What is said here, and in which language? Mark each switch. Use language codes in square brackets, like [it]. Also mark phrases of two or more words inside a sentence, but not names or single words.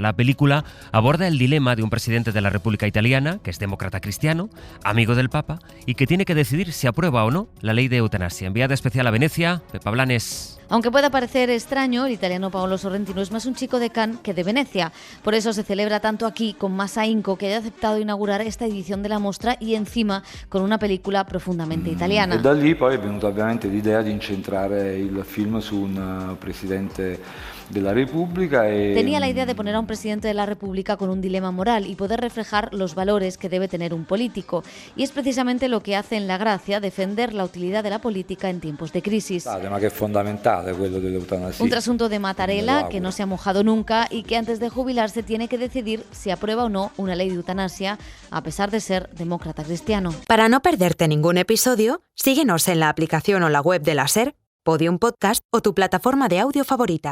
[es] La película aborda el dilema de un presidente de la República Italiana, que es demócrata cristiano, amigo del Papa, y que tiene que decidir si aprueba o no la ley de eutanasia. Enviada especial a Venecia, Pepa Blanes. Aunque pueda parecer extraño, el italiano Paolo Sorrentino es más un chico de Cannes que de Venecia. Por eso se celebra tanto aquí con más ahínco que haya aceptado inaugurar esta edición de la mostra y encima con una película profundamente italiana. [it] E da lì poi è venuta ovviamente l'idea di incentrare il film su un presidente [es] de la República. Tenía la idea de poner a un presidente de la República con un dilema moral y poder reflejar los valores que debe tener un político. Y es precisamente lo que hace en La Grazia, defender la utilidad de la política en tiempos de crisis. Tema que es fundamental, [it] quello dell'eutanasia. [es] Un trasunto de Mattarella, que no se ha mojado nunca y que antes de jubilarse tiene que decidir si aprueba o no una ley de eutanasia, a pesar de ser demócrata cristiano. Para no perderte ningún episodio, síguenos en la aplicación o la web de la SER, Podium Podcast o tu plataforma de audio favorita.